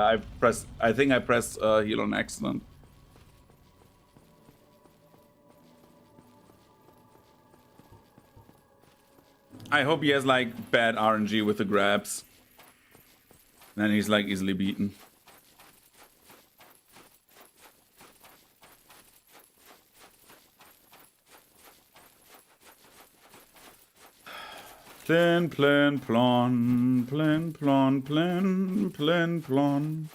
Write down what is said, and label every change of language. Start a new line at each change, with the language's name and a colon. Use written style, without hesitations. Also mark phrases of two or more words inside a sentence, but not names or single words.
English: I think I pressed heal on accident. I hope he has like bad RNG with the grabs. Then he's like easily beaten. Plin plin plon, plin plon, plin plin plon.